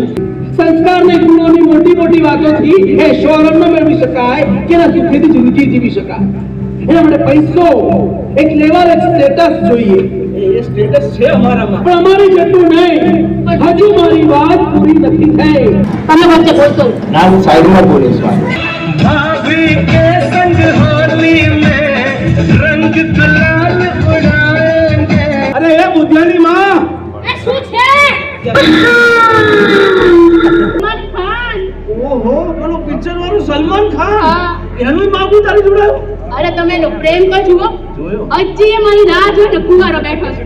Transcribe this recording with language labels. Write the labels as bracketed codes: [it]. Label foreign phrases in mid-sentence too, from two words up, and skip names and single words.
[gu] સંસ્કારની ગુણોની મોટી મોટી વાતોથી એ શોહરત ન મેળવી શકાય કે ના સુખેથી જિંદગી જીવી શકાય. એના માટે પૈસો, એક લેવલ, એક સ્ટેટસ જોઈએ. એ સ્ટેટસ છે અમારામાં, પણ અમારી જેટલું નહીં. હજુ મારી વાત પૂરી નથી થઈ. તમે વચ્ચે બોલતો ના, હું સાઈડમાં બોલીશ. [hi] भाभी के संग होली में रंग गुलाल उड़ाएंगे. [gu] અરે એ બુદ્ધિયાની માં, એ શું છે? સલમાન ખાન. ઓહો, પેલો પિક્ચર વાળું સલમાન ખાન, હા. એનું માગું તારી જોડે. અરે તમે એનો પ્રેમ તો જુઓ. જોયો. હજી એ મારી રાહ જોઈ ને કુંવારો બેઠો છે.